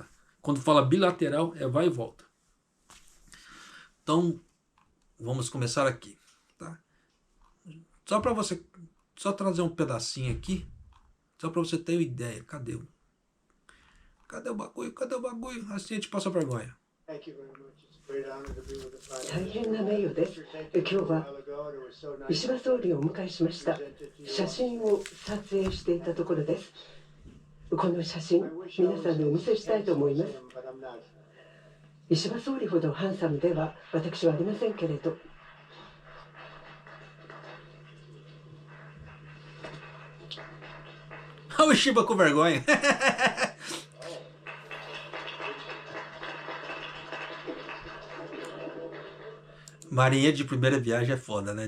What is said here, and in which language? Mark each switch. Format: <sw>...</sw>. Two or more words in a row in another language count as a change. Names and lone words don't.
<pt>Quando fala bilateral, é vai e volta. Então, vamos começar aqui. Tá? Só para você, só trazer um pedacinho aqui, só para você ter uma ideia. Cadê o bagulho? Cadê o bagulho? Assim a gente passa vergonha.</pt> <ja>大変な名誉です。今日は石破総理をお迎えしました。写真を撮影していたところです。この写真、皆さんにお見せしたいと思います。石破総理ほどハンサムでは私はありませんけれど。</ja> <pt>O Ishiba com vergonha. Marinha de primeira viagem é foda, né?</pt>